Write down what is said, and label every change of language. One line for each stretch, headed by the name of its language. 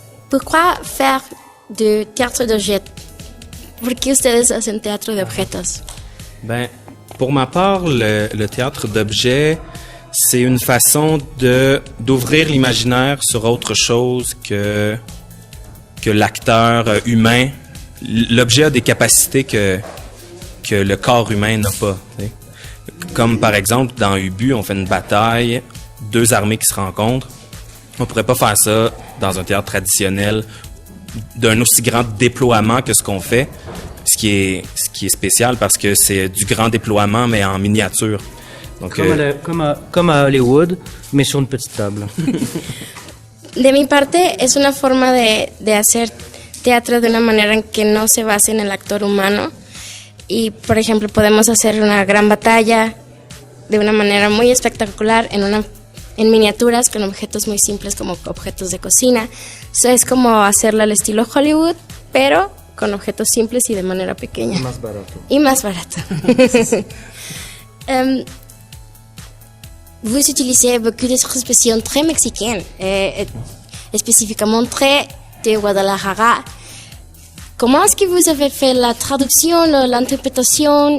French: Pourquoi faire de théâtre d'objets?
Spanish: ¿Por qué ustedes hacen teatro de objetos?
French: Ben, pour ma part, le théâtre d'objets, c'est une façon d'ouvrir l'imaginaire sur autre chose que l'acteur humain. L'objet a des capacités que le corps humain n'a pas. T'sais. Comme par exemple, dans Ubu, on fait une bataille, deux armées qui se rencontrent. On pourrait pas faire ça dans un théâtre traditionnel d'un aussi grand déploiement que ce qu'on fait, ce qui est spécial parce que c'est du grand déploiement mais en miniature. Donc, comme à Hollywood, mais sur une petite table.
Spanish: De mi parte, es una forma de hacer teatro de una manera en que no se base en el actor humano. Y, por ejemplo, podemos hacer una gran batalla de una manera muy espectacular en miniaturas con objetos muy simples como objetos de cocina. Eso es como hacerlo al estilo Hollywood, pero con objetos simples y de manera pequeña. Y más barato.
French: Vous utilisez beaucoup d'expressions très mexicaines, spécifiquement très de Guadalajara. Comment est-ce que vous avez fait la traduction, l'interprétation?